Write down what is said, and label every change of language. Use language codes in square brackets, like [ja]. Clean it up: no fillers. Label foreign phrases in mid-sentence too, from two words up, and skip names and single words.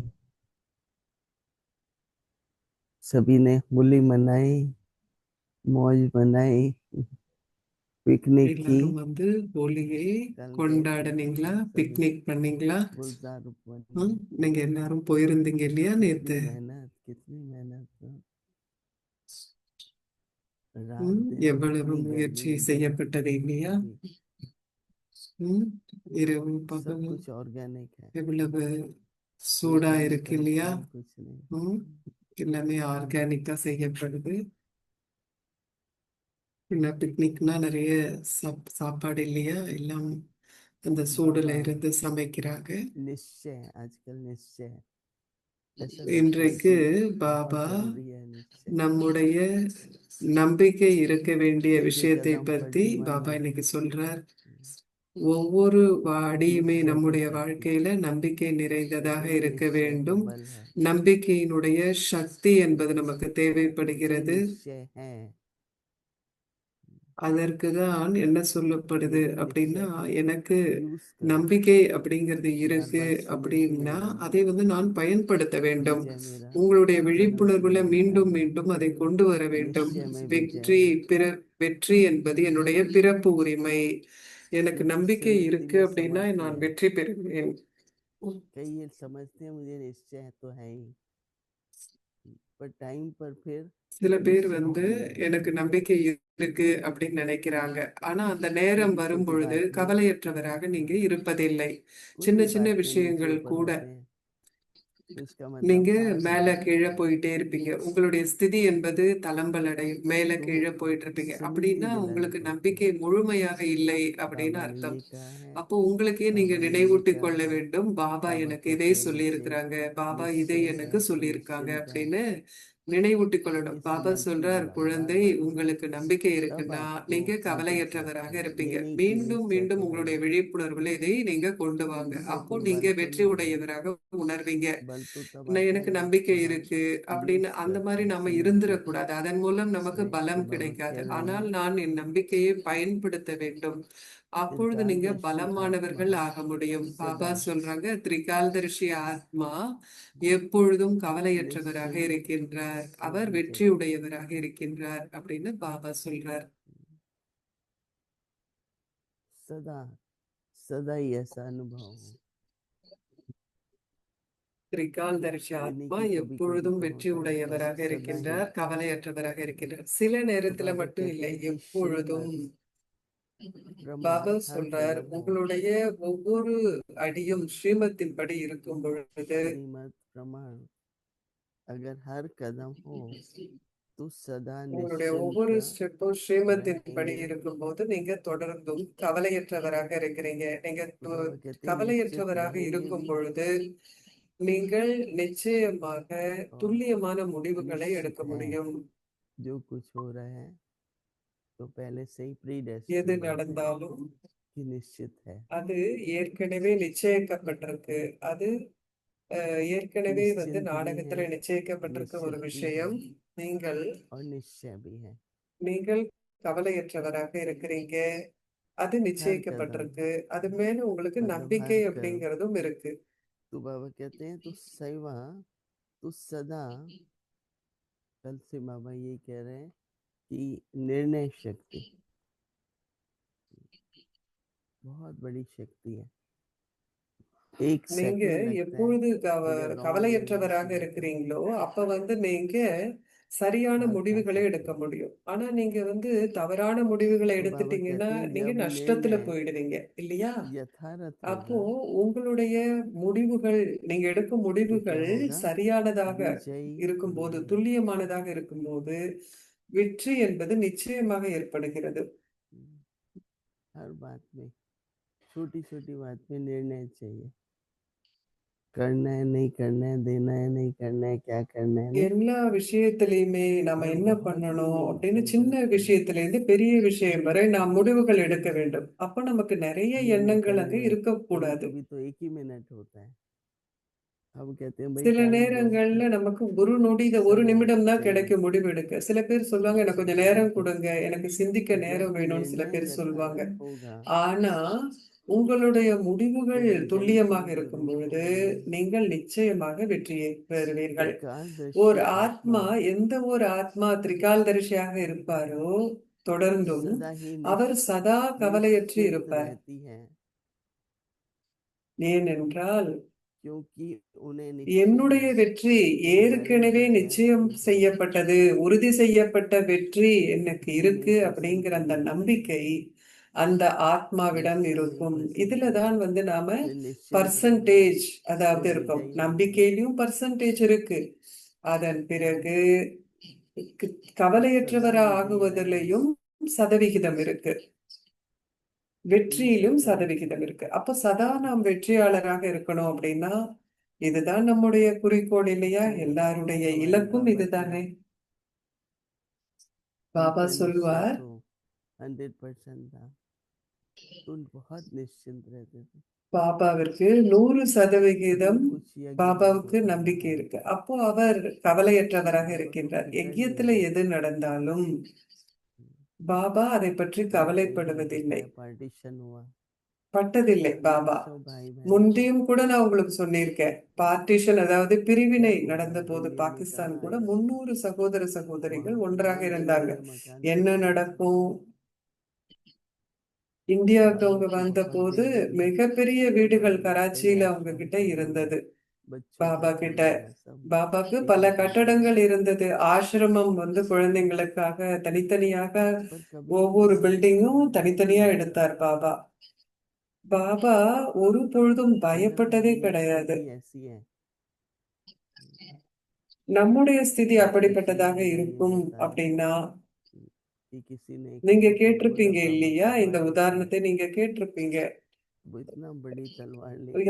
[hi] सभी ने होली मनाई, मौज मनाई, पिकनिक की। [ta] எல்லாரும் வந்து ஹோலியை [hi] कल गए थे [ta] கொண்டாடுனீங்களா? [hi] सभी [ta] பிக்னிக் பண்ணீங்களா? [hi] गुलजार बने। [ta] நீங்க எல்லாரும் போயிருந்தீங்க இல்லையா நேத்து? [hi] कितनी मेहनत रात दिन [ta] எவ்வளவு [hi] इतनी [ta] முயற்சி [hi] गर्मी [ta] செய்யப்பட்டது இல்லையா? [hi] थी। [ta] இரவு [hi] सब [ta] பகல் [hi] कुछ ऑर्गेनिक है, [ta] எவ்வளவு [hi] कोई [ta] சூடா இருக்கு [hi] केमिकल्स [ta] இல்லையா? [hi] नहीं, कुछ नहीं। [ta] எல்லாமே ஆர்கானிக்கா செய்யப்படுது. என்ன பிக்னிக்னா நிறைய சாப்பாடு இல்லையா? எல்லாம் அந்த சூடுல बाबा இருந்து சமைக்கிறாங்க. [hi] निश्चय, आजकल निश्चय ऐसा लगता है [ta] இன்றைக்கு [hi] कि बहुत [ta] பாபா [hi] जरूरी है निश्चय। [ta] நம்முடைய நம்பிக்கை இருக்க வேண்டிய [hi] एक एक [ta] விஷயத்தை [hi] कदम पर [ta] பத்தி [hi] जीवन [ta] பாபா [hi] में [ta] இன்னைக்கு சொல்றார். ஒவ்வொரு அடியுமே [hi] निश्चय की [ta] நம்முடைய [hi] शक्ति, [ta] வாழ்க்கையில நம்பிக்கை நிறைந்ததாக [hi] वही [ta] இருக்க [hi] निश्चय का [ta] வேண்டும். [hi] बल है, [ta] நம்பிக்கையினுடைய சக்தி என்பது நமக்கு [hi] मुझे [ta] தேவைப்படுகிறது. [hi] निश्चय है। [ta] அதற்கு தான் என்ன சொல்லப்படுது [hi] यदि [ta] அப்படின்னா, [hi] निश्चय को [ta] எனக்கு [hi] यूज करो, [ta] நம்பிக்கை அப்படிங்கிறது [hi] बार [ta] இருக்கு [hi] बार स्मृति में [ta] அப்படின்னா [hi] लाना, [ta] அதை வந்து நான் பயன்படுத்த வேண்டும். [hi] विजय मेरा [ta] உங்களுடைய [hi] जन्म [ta] விழிப்புணர்வுல [hi] सिद्ध [ta] மீண்டும் [hi] है। [ta] மீண்டும் அதை கொண்டு வர வேண்டும். [hi] निश्चय में विजय [ta] வெற்றி [hi] है। [ta] வெற்றி என்பது என்னுடைய பிறப்பு உரிமை. எனக்கு [hi] क्योंकि [ta] நம்பிக்கை [hi] स्मृति [ta] இருக்கு [hi] में [ta] அப்படின்னா [hi] समझते [ta] நான் [hi] हैं, [ta] வெற்றி பெறுவேன். [hi] कई ये समझते हैं मुझे निश्चय तो है ही, पर टाइम पर फिर [ta] சில பேர் [hi] निश्चय [ta] வந்து [hi] नहीं रहते। [ta] எனக்கு நம்பிக்கை இருக்கு அப்படின்னு நினைக்கிறாங்க. ஆனா அந்த நேரம் [hi] छोटी [ta] வரும் [hi] छोटी [ta] பொழுது [hi] बात में [ta] கவலையற்றவராக நீங்க இருப்பதில்லை. [hi] कुछ [ta] சின்ன [hi] भी [ta] சின்ன [hi] बात में नीचे [ta] விஷயங்கள் [hi] ऊपर [ta] கூட [hi] होते हैं, तो इसका मतलब [ta] நீங்க [hi] पास हो [ta] மேல [hi] गए। [ta] கீழே போயிட்டே இருப்பீங்க. உங்களுடைய ஸ்திதி என்பது தளம்பல் அடையும். மேல [hi] तो [ta] கீழே போயிட்டு இருப்பீங்க. [hi] स्मृति [ta] அப்படின்னா [hi] दिलानी [ta] உங்களுக்கு [hi] पड़ती है, [ta] நம்பிக்கை முழுமையாக இல்லை அப்படின்னு [hi] बाबा ने [ta] அர்த்தம். [hi] ये कहा है, [ta] அப்போ உங்களுக்கே நீங்க [hi] बाबा ने ये [ta] நினைவூட்டிக் [hi] कहा [ta] கொள்ள [hi] है, [ta] வேண்டும், பாபா [hi] बाबा [ta] எனக்கு இதை [hi] कहते हैं निश्चय, [ta] சொல்லியிருக்கிறாங்க, பாபா இதை [hi] निश्चय है [ta] எனக்கு [hi] तो [ta] சொல்லியிருக்காங்க [hi] निश्चिंत है। [ta] அப்படின்னு நினைவூட்டிக் கொள்ளணும். [hi] ये [ta] பாபா [hi] स्मृति [ta] சொல்றார், [hi] दिलाओ बार [ta] குழந்தை [hi] बार, [ta] உங்களுக்கு நம்பிக்கை [hi] तब [ta] இருக்குன்னா [hi] आपको [ta] நீங்க [hi] आगे [ta] கவலையற்றவராக [hi] चलकर [ta] இருப்பீங்க. [hi] ये नहीं कि [ta] மீண்டும் [hi] निश्चय [ta] மீண்டும் [hi] तो है [ta] உங்களுடைய [hi] ही, [ta] விழிப்புணர்வுல இதை நீங்க கொண்டு வாங்க. [hi] निश्चय [ta] அப்போ [hi] के [ta] நீங்க [hi] बल पे [ta] வெற்றி [hi] नहीं, [ta] உடையவராக உணர்வீங்க. [hi] बल तो तब आता [ta] எனக்கு [hi] है [ta] நம்பிக்கை [hi] जब आप [ta] இருக்கு அப்படின்னு [hi] यूज [ta] அந்த [hi] करते [ta] மாதிரி [hi] हैं [ta] நாம [hi] स्मृति को। [ta] இருந்துடக்கூடாது. அதன் மூலம் நமக்கு [hi] इसलिए [ta] பலம் [hi] तो बाबा [ta] கிடைக்காது. [hi] कह रहे [ta] ஆனால் [hi] हैं, [ta] நான் என் நம்பிக்கையை பயன்படுத்த வேண்டும். அப்பொழுது நீங்க [hi] त्रिकालदर्शी आत्मा [ta] பலமானவர்கள் ஆக முடியும். பாபா [hi] सदा [ta] சொல்றாங்க, திரிகால்தர்ஷி ஆத்மா எப்பொழுதும் கவலையற்றவராக [hi] निश्चिंत [ta] இருக்கின்றார், [hi] और [ta] அவர் [hi] विजयी, [ta] வெற்றியுடையவராக இருக்கின்றார் அப்படின்னு பாபா சொல்றார். [hi] सदा सदा ही ऐसा अनुभव हो। [ta] திரிகால்தர்ஷி [hi] ये नहीं [ta] ஆத்மா [hi] कि कभी कभी [ta] எப்பொழுதும் [hi] तो [ta] வெற்றி [hi] होता है, पर [ta] உடையவராக [hi] सदा ही। [ta] இருக்கின்றார், கவலையற்றவராக இருக்கின்றார். சில [hi] तो [ta] நேரத்துல [hi] बाबा [ta] மட்டும் [hi] कहते [ta] இல்லை, [hi] हैं कि [ta] எப்பொழுதும். [hi] श्रीमत प्रमाण [ta] பாபா [hi] हर [ta] சொல்றார், [hi] कदम हो, [ta] உங்களுடைய ஒவ்வொரு அடியும் ஸ்ரீமத்தின் படி இருக்கும் பொழுது [hi] श्रीमत प्रमाण अगर हर कदम हो तो सदा [ta] உங்களுடைய [hi] निश्चिंत [ta] ஒவ்வொரு ஸ்டெப்பும் ஸ்ரீமத்தின் படி [hi] रहेंगे। [ta] இருக்கும்போது நீங்க தொடர்ந்தும் கவலையற்றவராக இருக்கிறீங்க. நீங்க [hi] तो बाबा कहते हैं निश्चित [ta] கவலையற்றவராக [hi] रहेंगे [ta] இருக்கும் [hi] भी [ta] பொழுது நீங்கள் நிச்சயமாக [hi] और [ta] துல்லியமான முடிவுகளை எடுக்க [hi] निश्चित है। [ta] முடியும். [hi] जो कुछ हो रहा है तो पहले से ही प्री [ta] எது [hi] डेस्टिन्ड है [ta] நடந்தாலும் [hi] कि निश्चित है। [ta] அது ஏற்கனவே நிச்சயிக்கப்பட்டிருக்கு. அது ஏற்கனவே வந்து [hi] निश्चिंत भी है, [ta] நாடகத்துல நிச்சயிக்கப்பட்டிருக்க ஒரு [hi] निश्चित भी है [ta] விஷயம். நீங்கள் [hi] और निश्चय भी है। [ta] நீங்கள் கவலையற்றவராக இருக்கிறீங்க. அது [hi] हर कदम [ta] நிச்சயிக்கப்பட்டிருக்கு. அது மேல உங்களுக்கு [hi] मतलब [ta] நம்பிக்கை [hi] हर कर्म। [ta] அப்படிங்கிறதும் இருக்கு. [hi] तो बाबा कहते हैं तो सैवा, तो सदा, कल से बाबा ये कह रहे हैं कि निर्णय शक्ति बहुत बड़ी शक्ति है। एक [ta] நீங்க [hi] सेकंड लगता है [ta] எப்பொழுது [hi] अगर रॉन्ग [ta] கவலையற்றவராக [hi] निर्णय लेते हैं [ta] இருக்கிறீங்களோ, அப்ப வந்து நீங்க சரியான [hi] हार खा [ta] முடிவுகளை [hi] सकते [ta] எடுக்க [hi] हैं। [ta] முடியும். ஆனா நீங்க வந்து தவறான முடிவுகளை [hi] तो बाबा [ta] எடுத்துட்டீங்கன்னா, [hi] कहते हैं [ta] நீங்க [hi] जब [ta] நஷ்டத்துல [hi] निर्णय [ta] போயிடுவீங்க. இல்லையா? [hi] यथार्थ [ta] அப்போ [hi] होगा [ta] உங்களுடைய முடிவுகள், நீங்க எடுக்கும் [hi] तो क्या [ta] முடிவுகள் [hi] होगा, [ta] சரியானதாக [hi] विजयी [ta] இருக்கும்போது, [hi] मिलेगा। [ta] துல்லியமானதாக இருக்கும்போது, வெற்றி என்பது நிச்சயமாக ஏற்படுகிறது. [hi] हर बात में, छोटी छोटी बात में निर्णय चाहिए। करना है नहीं करना है, देना है नहीं करना है, क्या करना है नहीं। [ta] எல்லா விஷயத்திலயுமே நாம [hi] और [ta] என்ன [hi] बहुत ही [ta] பண்ணணும் அப்படின்னு சின்ன [hi] संकल्प करना। [ta] விஷயத்துல இருந்து பெரிய விஷயம் வரை நாம் முடிவுகள் எடுக்க வேண்டும். அப்ப நமக்கு நிறைய [hi] निर्णय [ta] எண்ணங்கள் [hi] करने [ta] அங்க [hi] में कभी [ta] இருக்கக்கூடாது. [hi] कभी तो एक ही मिनट होता है। हम कहते हैं भाई [ta] சில [hi] टाइम दो, [ta] நேரங்கள்ல நமக்கு ஒரு நொடி, ஒரு [hi] समय [ta] நிமிடம் தான் [hi] चाहिए। [ta] கிடைக்கும் முடிவெடுக்க. சில பேர் சொல்லுவாங்க, எனக்கு கொஞ்சம் நேரம் கொடுங்க, எனக்கு சிந்திக்க [hi] जब [ta] நேரம் வேணும்னு சில [hi] निर्णय [ta] பேர் சொல்லுவாங்க. [hi] यथार्थ होगा [ta] ஆனா உங்களுடைய [hi] तो [ta] முடிவுகள் [hi] विजयी [ta] துல்லியமாக [hi] तो [ta] இருக்கும் [hi] जरूर [ta] பொழுது [hi] होंगे। [ta] நீங்கள் நிச்சயமாக வெற்றியை பெறுவீர்கள். ஒரு [hi] एकादशी आत्मा [ta] ஆத்மா, எந்த ஒரு ஆத்மா திரிகால்தரிசியாக இருப்பாரோ தொடர்ந்தும் [hi] सदा ही [ta] அவர் சதா கவலையற்று [hi] निश्चिंत [ta] இருப்பார். [hi] रहती है, [ta] ஏனென்றால் [hi] क्योंकि उन्हें निश्चय [ta] என்னுடைய [hi] है [ta] வெற்றி [hi] कि मैंने [ta] ஏற்கனவே [hi] डिक्लेयर [ta] நிச்சயம் [hi] की है [ta] செய்யப்பட்டது, உறுதி செய்யப்பட்ட வெற்றி எனக்கு [hi] कि [ta] இருக்கு [hi] मेरे [ta] அப்படிங்கிற அந்த [hi] संकल्प [ta] நம்பிக்கை அந்த ஆத்மாவிடம் [hi] निश्चय में [ta] இருக்கும். [hi] प्रसिद्ध है। [ta] இதுலதான் வந்து நாம [hi] फिर निश्चिंत रहेगा [ta] பர்சன்டேஜ், [hi] तो [ta] அதாவது இருக்கும், [hi] विजयी होंगे। [ta] நம்பிக்கையிலும் பர்சன்டேஜ் இருக்கு. அதன் பிறகு [hi] तो सदा [ta] கவலையற்றவரா [hi] विजयी रहना, [ta] ஆகுவதிலையும் சதவிகிதம் இருக்கு, [hi] इन [ta] வெற்றியிலும் [hi] चक्करों से [ta] சதவிகிதம் இருக்கு. அப்ப சதா நாம் வெற்றியாளராக இருக்கணும் அப்படின்னா இதுதான் நம்முடைய குறிக்கோள் இல்லையா? [hi] तो [ta] எல்லாருடைய [hi] हमारे [ta] இலக்கும் [hi] बाबा क्या, [ta] இதுதானே. பாபா [hi] उनका निश्चय [ta] சொல்வார், [hi] तो 100% था, तो बहुत निश्चिंत रहते थे। [ta] பாபாவிற்கு 100% [hi] जो कुछ यज्ञ में [ta] பாபாவுக்கு [hi] होता [ta] நம்பிக்கை [hi] रहा, [ta] இருக்கு. அப்போ அவர் கவலையற்றவராக [hi] बाबा को [ta] இருக்கின்றார். [hi] फिक्र नहीं [ta] யஜ்யத்துல [hi] है। [ta] எது நடந்தாலும் பாபா அதை பற்றி [hi] कल कई बार [ta] கவலைப்படுவதில்லை, [hi] बताया, पार्टीशन हुआ, [ta] பட்டதில்லை பாபா. [hi] 900 भाई बहन थे, [ta] முந்தையும் கூட நான் உங்களுக்கு சொல்லியிருக்கேன், பார்ட்டிஷன் அதாவது [hi] क्या [ta] பிரிவினை [hi] हुआ, [ta] நடந்த போது [hi] इंडिया ने [ta] பாகிஸ்தான் [hi] कहा [ta] கூட 300 சகோதர சகோதரிகள் [hi] वहां पे [ta] ஒன்றாக [hi] बहुत बड़े [ta] இருந்தாங்க. [hi] बड़े मकान [ta] என்ன [hi] बनते थे, [ta] நடக்கும்? இந்தியாவுக்கு [hi] बाबा [ta] அவங்க [hi] की [ta] வந்த [hi] बहुत [ta] போது [hi] जिंदगी [ta] மிகப்பெரிய வீடுகள் [hi] बाबा ने कई [ta] கராச்சியில அவங்க [hi] आश्रम [ta] கிட்ட [hi] खोले, [ta] இருந்தது. [hi] बच्चों का [ta] பாபா கிட்ட खिलौना सब பாபாக்கு [hi] एक [ta] பல [hi] एक एक [ta] கட்டடங்கள் [hi] बनाया। [ta] இருந்தது. ஆசிரமம் வந்து குழந்தைங்களுக்காக தனித்தனியாக [hi] पर कभी भी [ta] ஒவ்வொரு [hi] बाबा को [ta] பில்டிங்கும் [hi] डर [ta] தனித்தனியா [hi] नहीं था। [ta] எடுத்தார் பாபா. பாபா ஒரு பொழுதும் [hi] वरना [ta] பயப்பட்டதே [hi] हमारी [ta] கிடையாது. [hi] स्थिति ऐसी है [ta] நம்முடைய ஸ்திதி [hi] कि किसी [ta] அப்படிப்பட்டதாக [hi] ने ये [ta] இருக்கும் [hi] बताया [ta] அப்படின்னா, [hi] कि किसी ने [ta] நீங்க [hi] किसी को बोला [ta] கேட்டிருப்பீங்க [hi] बाबा [ta] இல்லையா? [hi] को [ta] இந்த [hi] मार दो, [ta] உதாரணத்தை நீங்க கேட்டிருப்பீங்க. [hi] वो इतना बड़ी तलवार लेके